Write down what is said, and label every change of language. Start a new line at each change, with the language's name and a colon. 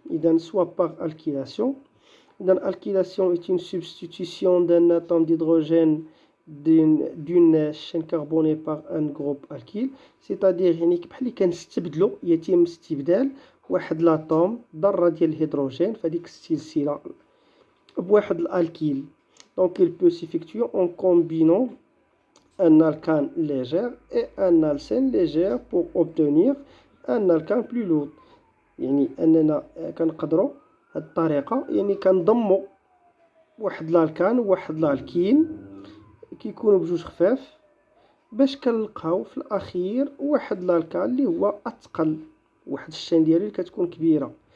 French: إذا soit par alkylation. إذا alkylation est une substitution d'un atome d'hydrogène d'une chaîne carbonée par un groupe alkyle. c'est-à-dire
Arabic: يعني بحال اللي كنستبدلوا، يتم استبدال واحد لاطوم ذرة ديال الهيدروجين في هذيك السلسلة بواحد الالكيل.
French: Donc il peut s'effectuer en combinant un alkane léger et un alcène léger pour obtenir un alkane plus lourd.
Arabic: يعني اننا كنقدروا هاد الطريقه، يعني كنضموا واحد الالكان وواحد الالكين كيكونوا بجوج خفاف باش كنلقاو في الاخير واحد الالكان اللي هو اثقل، واحد الشين ديالو اللي كتكون كبيره.